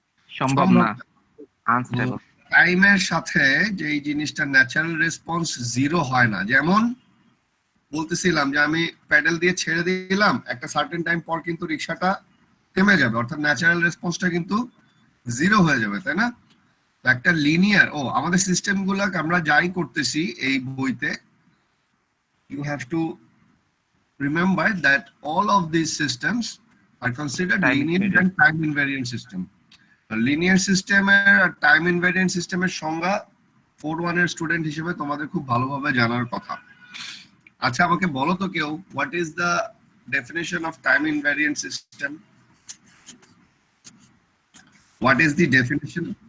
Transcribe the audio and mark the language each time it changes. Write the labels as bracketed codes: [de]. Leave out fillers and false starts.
[bn] সম্ভব না, আনস্টেবল। টাইমের সাথে যে এই জিনিসটা ন্যাচারাল রেসপন্স জিরো হয় না। যেমন বলতেছিলাম যে আমি প্যাডেল দিয়ে ছেড়ে দিলাম, একটা সার্টেন টাইম পর কিন্তু রিক্সাটা থেমে যাবে, অর্থাৎ ন্যাচারাল রেসপন্সটা কিন্তু জিরো হয়ে যাবে, তাই না? একটা লিনিয়ার আমাদের সিস্টেম গুলা আমরা যাই করতেছি এই বইতে, [en] you have to remember that all of these systems are considered linear and time invariant system. [bn] Linear সিস্টেমের আর টাইম ইনভ্যারিয়েন্ট সিস্টেমের সংজ্ঞা 4-1 এর স্টুডেন্ট হিসেবে তোমাদের খুব ভালোভাবে জানার কথা। আচ্ছা আমাকে বলো তো কেউ, what is the definition of time invariant system? What is the definition?